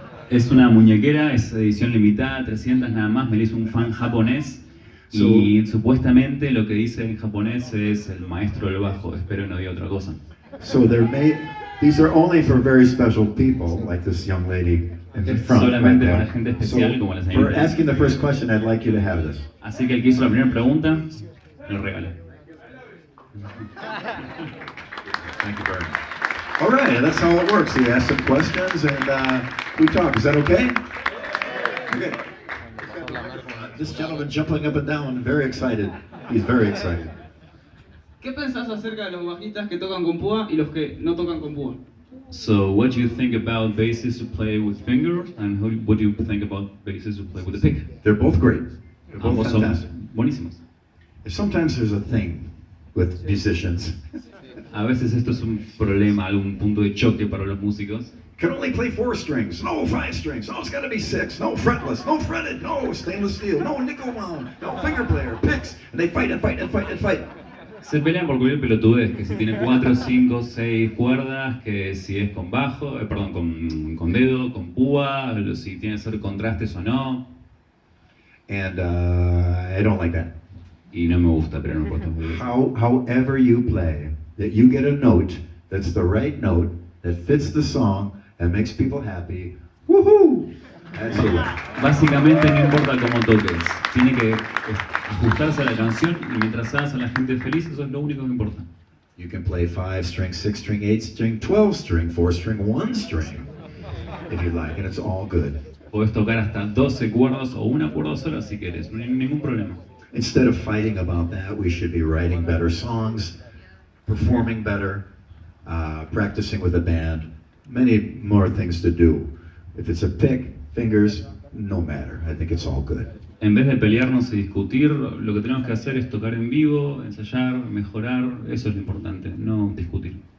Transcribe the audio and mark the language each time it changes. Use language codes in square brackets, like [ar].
[es] Es una muñequera, es edición limitada, 300 nada más, me la hizo un fan japonés. Y supuestamente lo que dice en japonés es el maestro del bajo, espero no diga otra cosa. [en] So these are only for very special people, like this young lady in the front. [es] Solamente para gente especial, como la señorita. [en] For asking the first question, I'd like you to have this. [es] Así que el que hizo la primera pregunta, lo regala. [en] Thank you very much. All right, that's how it works. You ask some questions and we talk. Is that okay? Okay. This gentleman jumping up and down, very excited. He's very excited. [es] ¿Qué pensás acerca de los bajistas que tocan con púa y los que no tocan con púa? [en] So, what do you think about bassists who play with fingers, and what do you think about bassists who play with a pick? They're both great. They're both [es] Ambos son [en] fantastic. [es] buenísimos. [en] Sometimes there's a thing with musicians. [es] A veces esto es un problema, algún punto de choque para los músicos. [en] Can only play 4 strings, no 5 strings, no, it's got to be 6, no fretless, no fretted, no stainless steel, no nickel wound, no finger player, picks, and they fight and fight and fight and fight. [es] Se pelean por cualquier pelotudez, que si tiene 4, 5, 6 cuerdas, que si es con bajo, con dedo, con púa, si tiene que ser contrastes o no. [en] And I don't like that. [es] Y no me gusta, pero no importa. [en] However you play, that you get a note that's the right note, that fits the song, and makes people happy, woohoo! That's the way. [es] Básicamente no importa cómo toques, tiene que ajustarse a la canción y mientras hagas a la gente feliz, eso es lo único que importa. [en] You can play 5 string, 6 string, 8 string, 12 string, 4 string, 1 string, if you like, and it's all good. [es] Podés tocar hasta 12 cuerdas o una cuerda sola si querés, no hay ningún problema. [en] Instead of fighting about that, we should be writing better songs, performing better, practicing with a band, many more things to do. If it's a pick, fingers, no matter. I think it's all good. [es] En vez de pelearnos y discutir, lo que tenemos que hacer es tocar en vivo, ensayar, mejorar, eso es lo importante, no discutir.